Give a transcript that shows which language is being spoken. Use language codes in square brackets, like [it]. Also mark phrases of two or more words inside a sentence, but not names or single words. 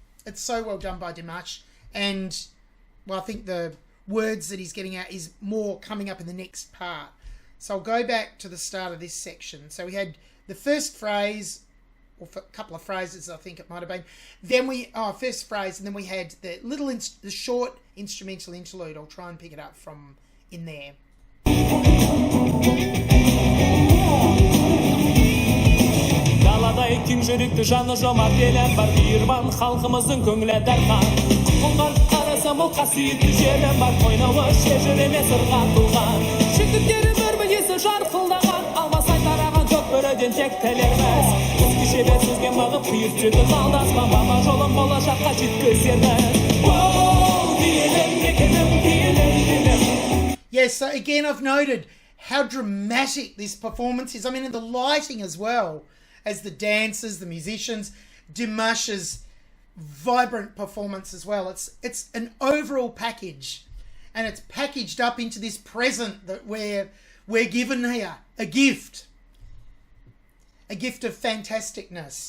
[en] It's so well done by Dimash. And, well, I think the words that he's getting out is more coming up in the next part. So I'll go back to the start of this section. So we had the first phrase, or a couple of phrases, I think it might have been. Then first phrase, and then we had the short instrumental interlude. I'll try and pick it up from in there. [kk] Далада кең жүректі жаны жомарт елі бар мейірбан халқымыздың көңілі дархан құлқынға қарасам бұл қасиетті жері бар қойнауы шежіреме сырға толған жігіттері бір мінезі жарқылдаған алмасай тараған жоқ бірден тек тілерміз біз кешелі сөзге мығып құйып жүрдік алдаспан бама жолын болашаққа жеткізерміз оу киелім мекенім киелім елім. [en] Yes, so again I've noted how dramatic this performance is. I mean, in the lighting as well as the dancers, the musicians, Dimash's vibrant performance as well. It's an overall package, and it's packaged up into this present that we're given here, a gift of fantasticness.